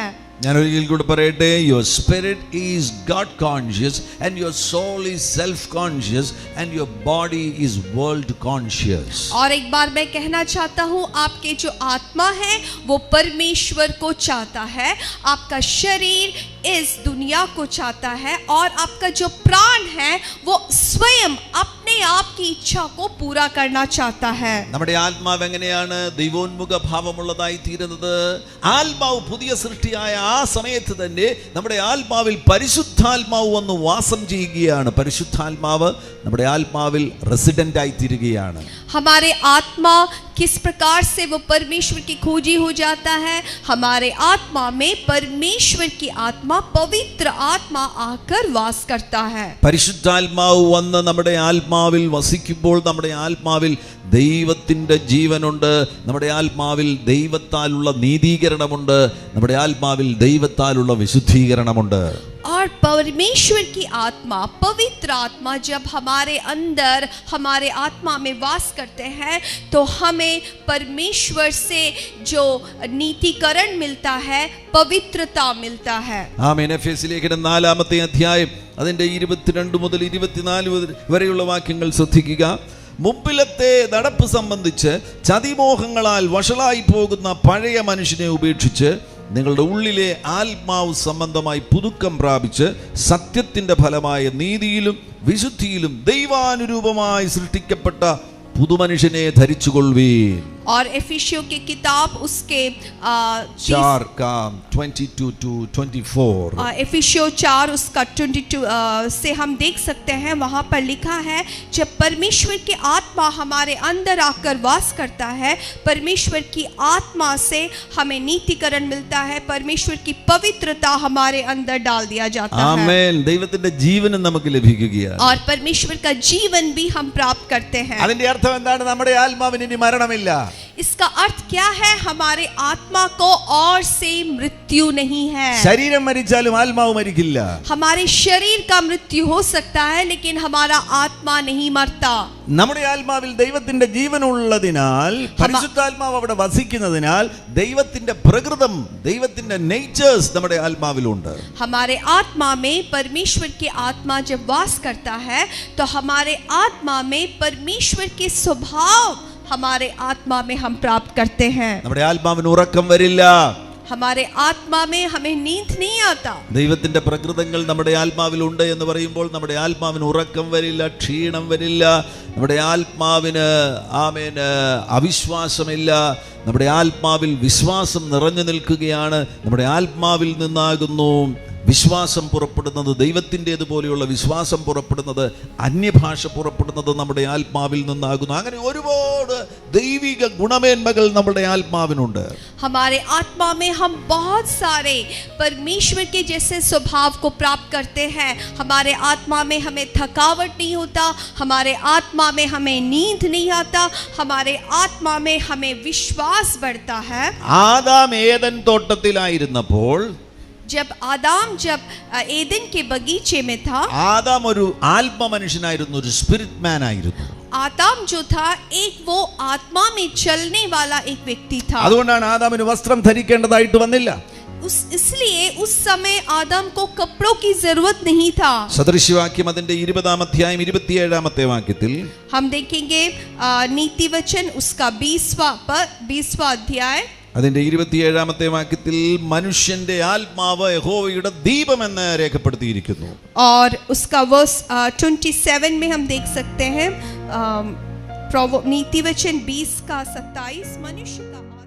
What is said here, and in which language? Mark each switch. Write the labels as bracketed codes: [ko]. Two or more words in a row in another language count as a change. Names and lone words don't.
[ml] ഞാൻ ഒരിക്കൽ കൂടെ പറയട്ടെ, [en] Your spirit is God conscious and your soul is self conscious and your body is world conscious. [hi] और एक बार मैं कहना चाहता हूँ, आपके जो आत्मा है वो परमेश्वर को चाहता है, आपका शरीर इस दुनिया को चाहता है, और आपका जो प्राण है वो स्वयं अपने आप की इच्छा को पूरा करना चाहता है. [ml] നമ്മുടെ ആത്മാവ് എങ്ങനെയാണ് ദൈവോന്മുഖ ഭാവമുള്ളതായി തീരുന്നത്? ആത്മാവ് പുതിയ സൃഷ്ടിയായ ആ സമയത്ത് തന്നെ നമ്മുടെ ആത്മാവിൽ പരിശുദ്ധാത്മാവ് വന്ന് വാസം ചെയ്യുകയാണ്. പരിശുദ്ധാത്മാവ് നമ്മുടെ ആത്മാവിൽ റെസിഡന്റ് ആയി തീരുകയാണ്. [hi] हमारे आत्मा किस प्रकार से वो परमेश्वर की खोजी हो जाता है? हमारे आत्मा में परमेश्वर की आत्मा, पवित्र आत्मा आकर वास करता है. [ml] പരിശുദ്ധാത്മാവ് വന്ന് നമ്മുടെ ആത്മാവിൽ വസിക്കുമ്പോൾ നമ്മുടെ ആത്മാവിൽ ദൈവത്തിൻ്റെ ജീവനുണ്ട്, നമ്മുടെ ആത്മാവിൽ ദൈവത്താലുള്ള നീതീകരണമുണ്ട്, നമ്മുടെ ആത്മാവിൽ ദൈവത്താലുള്ള വിശുദ്ധീകരണമുണ്ട്. [hi] और परमेश्वर की आत्मा, पवित्र आत्मा जब हमारे अंदर, हमारे आत्मा में वास करते हैं, तो हमें परमेश्वर से जो नीतिकरण मिलता है, पवित्रता मिलता है। [ml] ആമേൻ. എഫേസ്യ ലേഖനം 4-ാമത്തെ അധ്യായം അതിന്റെ 22 മുതൽ 24 വരെയുള്ള വാക്യങ്ങൾ ശ്രദ്ധിക്കുക. മുമ്പിലത്തെ നടപ്പ് സംബന്ധിച്ച് ചതിമോഹങ്ങളാൽ വഷളായി പോകുന്ന പഴയ മനുഷ്യനെ ഉപേക്ഷിച്ച് നിങ്ങളുടെ ഉള്ളിലെ ആത്മാവ് സംബന്ധമായി പുതുക്കം പ്രാപിച്ച് സത്യത്തിന്റെ ഫലമായ നീതിയിലും വിശുദ്ധിയിലും ദൈവാനുരൂപമായി സൃഷ്ടിക്കപ്പെട്ട പുതുമനുഷ്യനെ ധരിച്ചുകൊള്ളുവീൻ. [hi] और एफिसियों की किताब उसके 4:22-24 एफिसियों 4 उसका 22 से हम देख सकते हैं, वहाँ पर लिखा है, जब परमेश्वर की आत्मा हमारे अंदर आकर वास करता है, परमेश्वर की आत्मा से हमें नीतिकरण मिलता है, परमेश्वर की पवित्रता हमारे अंदर डाल दिया जाता है। [ml] ആമേൻ. ദൈവത്തിന്റെ ജീവനും നമുക്ക് ലഭിക്കുകയാണ്. [hi] और परमेश्वर का जीवन भी हम प्राप्त करते हैं। [ml] അതിന്റെ അർത്ഥം എന്താണ്? നമ്മുടെ ആത്മാവിന് ഇനി മരണമില്ല. [hi] इसका अर्थ क्या है? हमारे आत्मा को और से मृत्यु नहीं है। [ml] ശരീരം മരിച്ചാലും ആത്മാവ് മരിക്കില്ല. [hi] हमारे शरीर का मृत्यु हो सकता है, लेकिन हमारा आत्मा नहीं मरता। [ml] നമ്മുടെ ആത്മാവിൽ ദൈവത്തിന്റെ ജീവൻ ഉള്ളതിനാൽ, പരിശുദ്ധാത്മാവ് അവിടെ വസിക്കുന്നതിനാൽ, ദൈവത്തിന്റെ പ്രകൃതം, ദൈവത്തിന്റെ നേച്ചേഴ്സ് നമ്മുടെ ആത്മാവിലുണ്ട്. [hi] हमारे आत्मा में परमेश्वर की आत्मा जब वास करता है, तो हमारे आत्मा में परमेश्वर के स्वभाव हमारे आत्मा में हम प्राप्त करते हैं। [ml] നമ്മുടെ ആത്മാവിന് ഉറക്കം വരില്ല. [hi] हमारे आत्मा में हमें नींद नहीं आता। [ml] ദൈവത്തിന്റെ പ്രകൃതങ്ങൾ നമ്മുടെ ആത്മാവിലുണ്ട് എന്ന് പറയുമ്പോൾ നമ്മുടെ ആത്മാവിന് ഉറക്കം വരില്ല, ക്ഷീണം വരില്ല, നമ്മുടെ ആത്മാവിന് ആമേന് അവിശ്വാസമില്ല. നമ്മുടെ ആത്മാവിൽ വിശ്വാസം നിറഞ്ഞു നിൽക്കുകയാണ്. നമ്മുടെ ആത്മാവിൽ നിന്നാകുന്നു വിശ്വാസം പുറപ്പെടുന്നത്, ദൈവത്തിൻ്റെതുപോലെയുള്ള വിശ്വാസം പുറപ്പെടുന്നത്, അന്യഭാഷ പുറപ്പെടുന്നത് നമ്മുടെ ആത്മാവിൽ നിന്നാകുന്നു. അങ്ങനെ ഒരുപാട് ദൈവിക ഗുണമേന്മകൾ നമ്മുടെ ആത്മാവിനുണ്ട്. [hi] हमारे आत्मा में हम बहुत सारे परमेश्वर के जैसे स्वभाव को प्राप्त करते हैं। हमारे आत्मा में हमें थकावट नहीं होता, हमारे आत्मा में हमें नींद नहीं आता, हमारे आत्मा में हमें विश्वास बढ़ता है। [ml] ആദാം ഏദൻ തോട്ടത്തിലായിരുന്നപ്പോൾ, [hi] जब एदन के बगीचे में था, [ml] ആദാം ഒരു ആത്മ മനുഷ്യനായിരുന്നു, ഒരു [en] spirit man [ml] ആയിരുന്നു. [hi] आदम जो था, एक वो आत्मा में चलने वाला एक व्यक्ति था। [ml] അതുകൊണ്ടാണ് ആദാമിന് വസ്ത്രം ധരിക്കേണ്ടതായിട്ട് വന്നില്ല. [hi] इसलिए उस समय आदम को कपड़ों की जरूरत नहीं था। [ml] സദൃശ്യവാക്യം അതിന്റെ 20-ാം അധ്യായം 27-ാമത്തെ വാക്യത്തിൽ [hi] हम देखेंगे नीति वचन उसका 20वां अध्याय [ml] അതിന്റെ 27-ാമത്തെ വാക്യത്തിൽ മനുഷ്യന്റെ ആത്മാവ് യഹോവയുടെ ദീപമെന്ന് രേഖപ്പെടുത്തിയിരിക്കുന്നു. [hi] और उसका वर्स 27 में हम देख सकते हैं, नीति वचन 20 का 27, मनुष्य का